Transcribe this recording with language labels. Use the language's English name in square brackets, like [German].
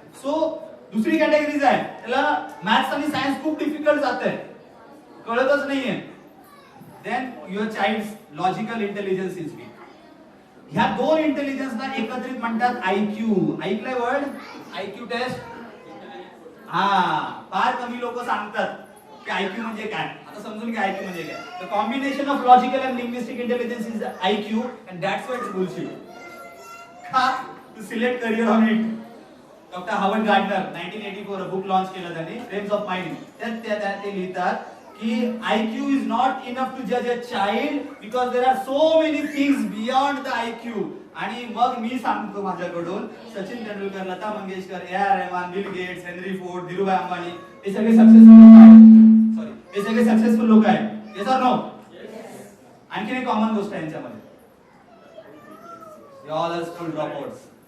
[Marathi] So दुसरी categories आहे, त्याला मॅथ्स आणि सायन्स खूप डिफिकल्ट जाते, कळतच नाहीये, [English] Then your child's logical intelligence is weak. [Marathi] ह्या 2 इंटेलिजन्सना एकत्रित म्हणतात आयक्यू. ऐकलंय वर्ड आयक्यू टेस्ट. फार कमी लोक सांगतात की आयक्यू म्हणजे काय. आता समजून घ्या आयक्यू म्हणजे काय. [English] The combination of logical and linguistic intelligence is IQ and that's why it's bullshit. का to select career on it. [Marathi] Doctor Howard gardener 1984 book launch केलं त्यांनी, फ्रेम्स ऑफ माइंड. त्यात ते लिहितात [English] की IQ is not enough to judge a child because there are so many things beyond the IQ. [Marathi] आणि मग मी सांगतो माझ्याकडून Sachin Tendulkar, Lata Mangeshkar, A.R. Rahman, Bill Gates, Henry Ford, Dhirubhai Ambani हे सगळे सक्सेसफुल लोक आहेत. सॉरी, हे सगळे सक्सेसफुल लोक आहेत. [English] Yes or no? [Marathi] आणखी एक कॉमन गोष्ट आहे यांच्यामध्ये, [English] You all are school dropouts.